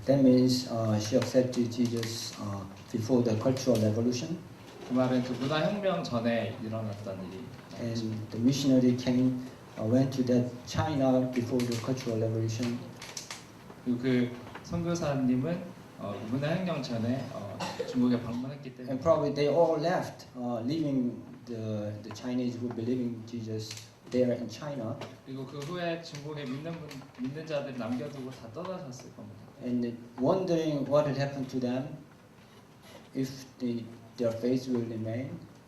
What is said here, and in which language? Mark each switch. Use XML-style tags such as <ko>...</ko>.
<en>That means she accepted Jesus before the Cultural Revolution,</en> <ko>그 말은 그 문화혁명 전에 일어났던 일이.</ko> <en>and the missionary went to that China before the Cultural Revolution.</en> <ko>그리고 그 선교사님은 문화혁명 전에 중국에 방문했기 때문에.</ko> <en>And probably they all left, leaving the Chinese who believe in Jesus there in China,</en> <ko>그리고 그 후에 중국에 믿는 자들 남겨두고 다 떠나셨을 겁니다.</ko> <en>and wondering what had happened to them, if their faith will remain.</en>